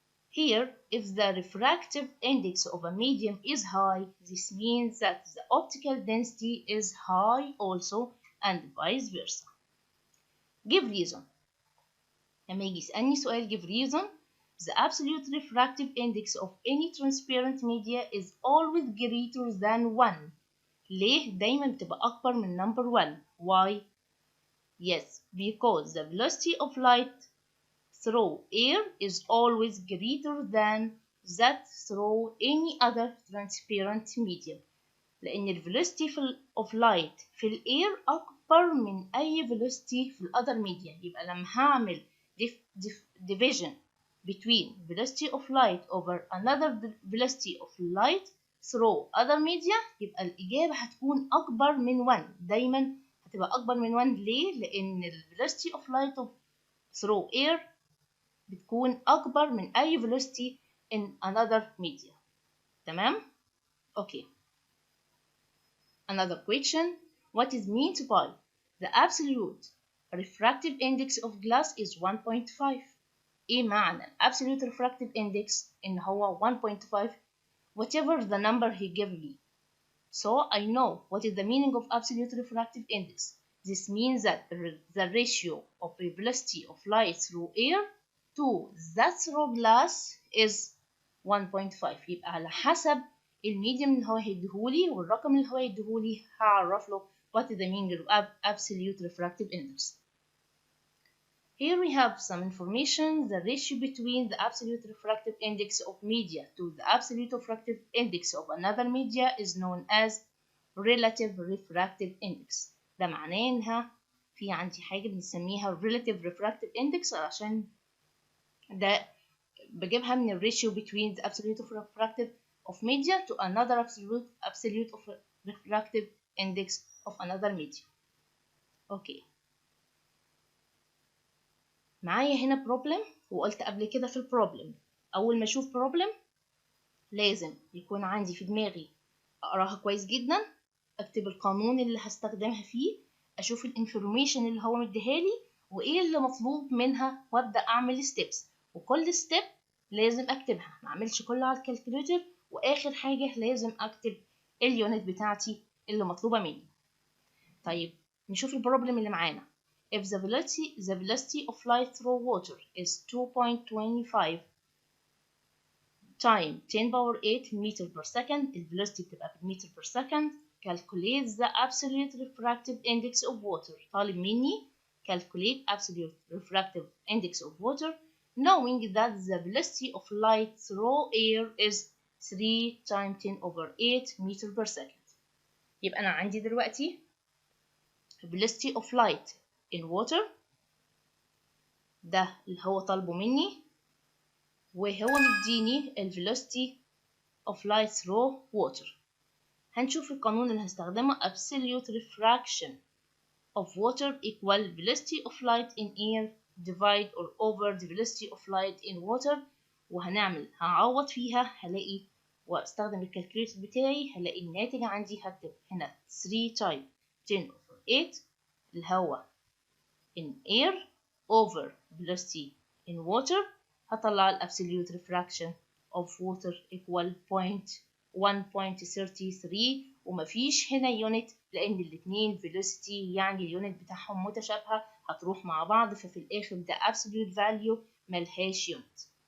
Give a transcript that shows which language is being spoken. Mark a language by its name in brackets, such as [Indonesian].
[English] Here, if the refractive index of a medium is high, this means that the optical density is high also and vice versa. Give reason. [Arabic] لما يجي يسألني سؤال [English] give reason, the absolute refractive index of any transparent media is always greater than 1. [Arabic] ليه؟ دايما بتبقى أكبر من number 1. [English] Why? Yes, because the velocity of light through air is always greater than that through any other transparent medium. [Arabic] لأن ال velocity of light في الair أكبر من أي velocity في other medium. يبقى لما هعمل [English] division between velocity of light over another velocity of light through other media [Arabic] يبقى الإجابة هتكون أكبر من 1. دايما هتبقى أكبر من 1. ليه؟ لأن ال [English] velocity of light through air [Arabic] بتكون أكبر من أي [English] velocity in another media. [Arabic] تمام؟ [English] Okay. Another question. What is meant by the absolute refractive index of glass is 1.5. [Arabic] إيه معنى [English] absolute refractive index [Arabic] إن هو [English] 1.5 whatever the number he gave me. So I know what is the meaning of absolute refractive index. This means that the ratio of the velocity of light through air to that through glass is 1.5. [Arabic] يبقى على حسب الميديم اللي هو هيديهولي والرقم اللي هو هيديهولي هعرف له [English] what is the meaning of absolute refractive index. Here we have some information. The ratio between the absolute refractive index of media to the absolute refractive index of another media is known as relative refractive index. [Arabic] ده معناه إنها في عندي حاجة بنسميها relative refractive index عشان ده بجيبها من الريشيو [English] between the absolute refractive of media to another absolute refractive index of another media. Okay. [Arabic] معايا هنا problem وقلت قبل كده في البروبلم أول ما أشوف problem لازم يكون عندي في دماغي أقراها كويس جدا أكتب القانون اللي هستخدمها فيه أشوف الانفورميشن اللي هو مديهالي وإيه اللي مطلوب منها وأبدأ أعمل steps وكل step لازم أكتبها ما أعملش كله على الكالكوليتر وآخر حاجة لازم أكتب اليونت بتاعتي اللي مطلوبة مني. طيب نشوف البروبلم اللي معانا. [English] If the velocity of light through water is 2.25 times 10 power 8 meter per second, the velocity [Arabic] بتبقى بالمتر [English] per second. Calculate the absolute refractive index of water. [Arabic] طالب مني [English] calculate absolute refractive index of water knowing that the velocity of light through air is 3 times 10 over 8 meter per second. [Arabic] يبقى أنا عندي دلوقتي velocity of light in water ده اللي هو طالبه مني وهو مديني ال velocity of light through water. هنشوف القانون اللي هستخدمه [English] absolute refraction of water equal velocity of light in air divide or over the velocity of light in water [Arabic] هعوض فيها هلاقي واستخدم الكالكوليتر بتاعي هلاقي الناتج عندي هكتب هنا [English] 3 times 10 over 8 [Arabic] اللي هو [English] in air over velocity in water [Arabic] هطلع ال [English] absolute refraction of water equal 1.33 [Arabic] ومفيش هنا unit لأن الاتنين velocity يعني اليونت بتاعهم متشابهة هتروح مع بعض ففي الآخر ده absolute value ملهاش unit.